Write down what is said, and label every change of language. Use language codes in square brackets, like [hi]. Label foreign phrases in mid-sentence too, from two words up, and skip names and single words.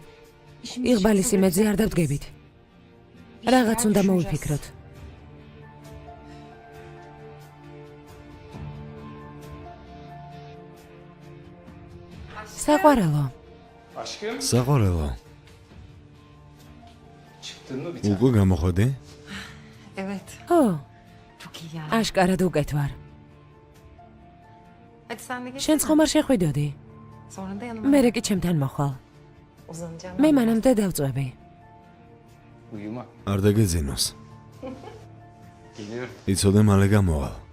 [ka] იღბალის იმედზე არ დავდგებით. რაღაც უნდა მოვიფიქროთ. საყვარელო. საყვარელო. [tr] Çıktın mı bir tane? [ka] უკვე გამოხოდე? [tr] Evet. ო, Çok iyi ya. [ka] აშკარად უკეთ ვარ. [tr] Hadi sen de geç. [ka] შენც ხომ არ შეხვიდოდი? [tr] Sonra da yanıma [ka] მე კი ჩემთან მოხვალ. [tr] uzanacağım. [ka] მე მანამდე დავწვევი. [tr] Uyuma. [ka] არ დაგეძინოს. [tr] Geliyorum. [ka] იცოდე მალე გამოვალ.